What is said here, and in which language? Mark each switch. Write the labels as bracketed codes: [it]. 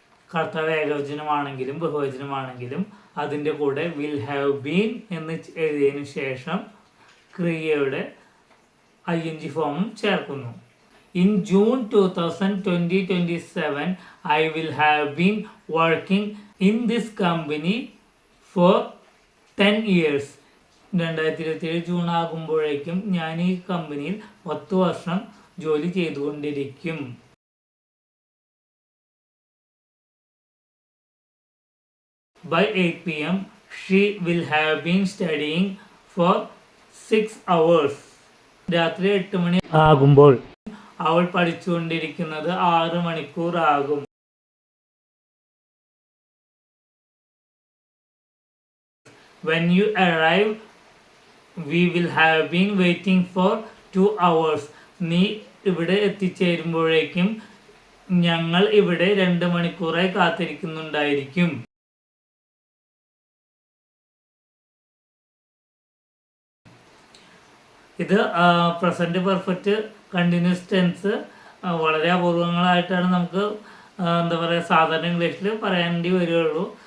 [ml] കർത്താവ് ഏകവചനമാണെങ്കിലും ബഹുവചനമാണെങ്കിലും അതിൻ്റെ കൂടെ [en] will have been [ml] എന്ന് എഴുതിയതിനു ശേഷം ക്രിയയുടെ ING ഫോമും ചേർക്കുന്നു. [en] In June 2027, I will have been working in this company for 10 years. [ml] 2027 June ആകുമ്പോഴേക്കും ഞാൻ ഈ കമ്പനിയിൽ 10 വർഷം ജോലി ചെയ്തുകൊണ്ടിരിക്കും. [en] By 8 PM, she will have been studying for 6 hours. [ml] രാത്രി 8 മണി ആകുമ്പോൾ അവൾ പഠിച്ചുകൊണ്ടിരിക്കുന്നത് 6 മണിക്കൂർ ആകും. [en] When you arrive, we will have been waiting for 2 hours. [ml] നീ ഇവിടെ എത്തിച്ചേരുമ്പോഴേക്കും ഞങ്ങൾ ഇവിടെ 2 മണിക്കൂറായി കാത്തിരിക്കുന്നുണ്ടായിരിക്കും. ഇത് പ്രസന്റ് പെർഫെക്റ്റ് കണ്ടിന്യൂസ് ടെൻസ് വളരെ അപൂർവങ്ങളായിട്ടാണ് നമുക്ക് എന്താ പറയുക സാധാരണ ഇംഗ്ലീഷിൽ പറയേണ്ടി വരികയുള്ളൂ.